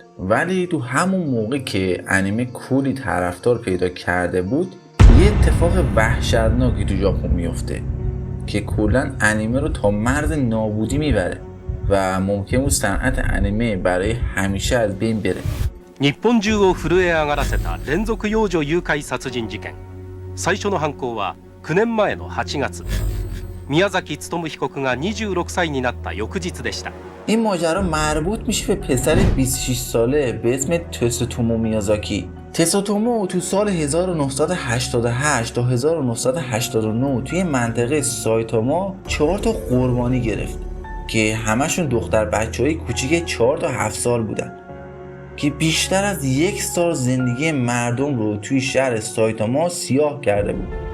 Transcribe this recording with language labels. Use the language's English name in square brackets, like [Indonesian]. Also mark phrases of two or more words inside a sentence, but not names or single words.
[Persian] ولی تو همون موقع که انیمه کلی طرفدار پیدا کرده بود، یه اتفاق وحشتناکی تو ژاپن میفته که کلاً انیمه رو تا مرز نابودی میبره و ممکن بود صنعت انیمه برای همیشه از بین بره. [Japanese] 日本中を震え上がらせた連続幼女誘拐殺人事件。最初の犯行は9年前の8月。宮崎勉被告が26歳になった翌日でした。 [Persian] این ماجرا مربوط میشه به پسر 26 ساله به اسم تسوتومو میازاکی. تسوتومو تو سال 1988 تا 1989 توی منطقه سایتاما 4 تا قربانی گرفت که همشون دختر بچه‌های کوچیک 4 تا 7 سال بودن که بیشتر از 1 سال زندگی مردم رو توی شهر سایتاما سیاه کرده بود.